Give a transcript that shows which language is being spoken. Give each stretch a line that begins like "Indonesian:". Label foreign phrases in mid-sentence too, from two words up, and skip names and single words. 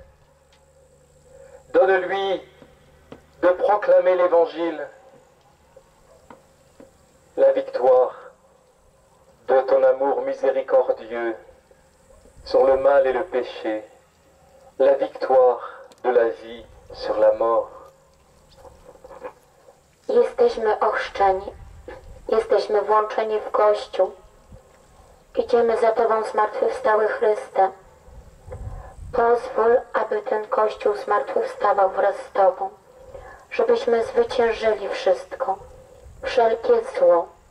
French: Donne-lui de proclamer l'Évangile, la victoire de ton amour miséricordieux sur le mal et le péché, la victoire de la vie sur la mort.
Polish: Jesteśmy ochrzczeni, jesteśmy włączeni w Kościół. Idziemy za Tobą, zmartwychwstały Chryste. Pozwól, aby ten Kościół zmartwychwstawał wraz z Tobą, żebyśmy zwyciężyli wszystko, wszelkie zło.